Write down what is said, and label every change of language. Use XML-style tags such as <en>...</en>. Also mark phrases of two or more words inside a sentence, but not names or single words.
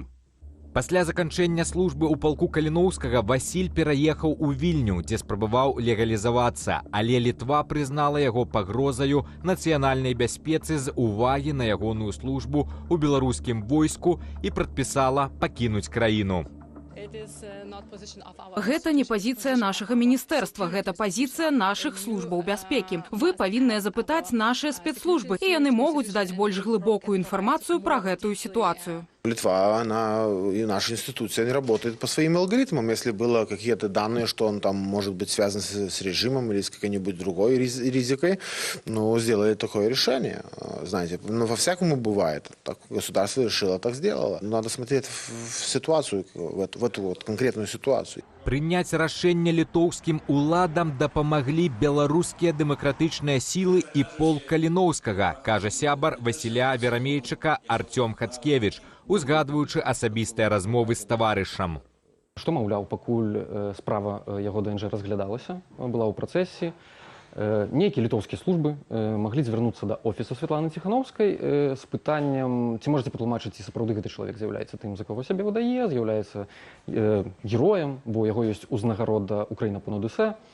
<be>Пасля заканчэння службы ў палку Каліноўскага Васіль пераехаў у Вільню, дзе спрабаваў легалізавацца, але Літва прызнала яго пагрозаю нацыянальнай бяспецы з увагі на ягоную службу ў беларускім войску і прадпісала пакінуць краіну. Гэта не пазіцыя нашага міністэрства, гэта пазіцыя нашых службаў бяспекі. Вы павінныя запытаць нашыя спецслужбы, і яны могуць даць больш глыбокую інфармацыю пра гэтую сітуацыю.</be> <ru>Литва, она и наша институция не работает по своим алгоритмам. Если было какие-то данные, что он там может быть связан с режимом или с какой-нибудь другой ризикой, ну, сделает такое решение. Знаете, ну, во-всякому бывает. Так государство решило, так сделало. Надо смотреть в ситуацию, в эту вот конкретную ситуацию.</ru> <be>Прыняць рашэнне літоўскім уладам дапамаглі беларускія дэмакратычныя сілы і полк Каліноўскага, кажа сябар Васіля Верамейчыка Артём Хацкевіч, узгадваючы асабістыя размовы з таварышам. Што, маўляў, пакуль справа яго ДНЖ разглядалася, была ў працэсе, нейкія літоўскія службы маглі звярнуцца да офісу Святланы Ціханаўскай з пытаннем, ці можаце патлумачыць, ці сапраўды гэты чалавек з'яўляецца тым, за каго сябе выдае, з'яўляецца героем, бо яго ёсць узнагарода «Украіна панад усе».</be>